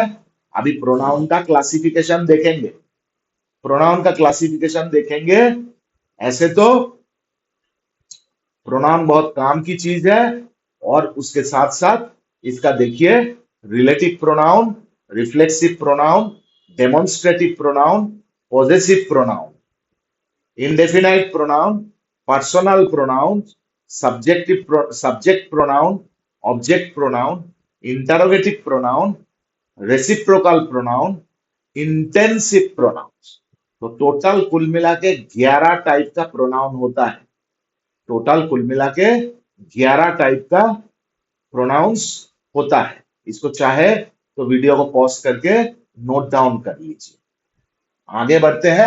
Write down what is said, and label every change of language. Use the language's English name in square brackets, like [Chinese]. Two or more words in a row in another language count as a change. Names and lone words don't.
[Hindi] अभी प्रोनाउन का क्लासिफिकेशन देखेंगे, प्रोनाउन का क्लासिफिकेशन देखेंगे। ऐसे तो प्रोनाउन बहुत काम की चीज है, और उसके साथ साथ इसका देखिए [English] relative pronoun, reflexive pronoun, demonstrative pronoun, possessive pronoun, indefinite pronoun, personal pronoun, subject pronoun, object pronoun, interrogative pronoun, reciprocal pronoun, intensive pronouns। [Hindi] तो टोटल कुल मिला के 11 टाइप का प्रोनाउन होता है। टोटल कुल मिला के 11 टाइप का प्रोनाउंस होता है। इसको चाहे तो वीडियो को पॉज करके [English] note down [Hindi] कर लीजिए। आगे बढ़ते हैं।